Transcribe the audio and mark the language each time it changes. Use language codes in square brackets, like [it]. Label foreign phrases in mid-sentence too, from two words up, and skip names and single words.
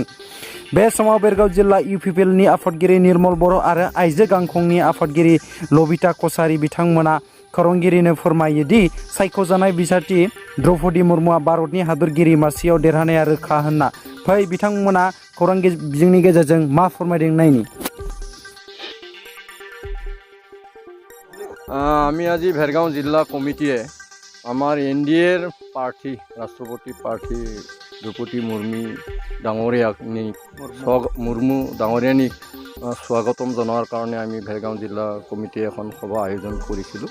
[brx] बे समाव बेरगाव जिल्ला इउपिपिएलनि आफादगिरि निर्मल बर' आरो आइजो गांखंनि आफादगिरि लबिता कछारी बिथांमोना खौरांगिरिनो फोरमायो दि सायख'जानाय बिजाथि द्रौपदी मुर्मुआ भारतनि हादरगिरि मासियाव देरहानाया रोखा होनना। फै बिथांमोना खौरां बिजोंनि गेजेरजों मा फोरमायदों नायनि। [as] আমি আজি ভেৰগাঁও জিলা কমিটিয়ে আমাৰ এনডিএৰ প্ৰাৰ্থী ৰাষ্ট্ৰপতি প্ৰাৰ্থী দ্ৰৌপদী মুৰ্মু ডাঙৰীয়ানীক স্বাগতম জনোৱাৰ কাৰণে আমি ভেৰগাঁও জিলা কমিটিয়ে এখন সভা আয়োজন কৰিছিলোঁ।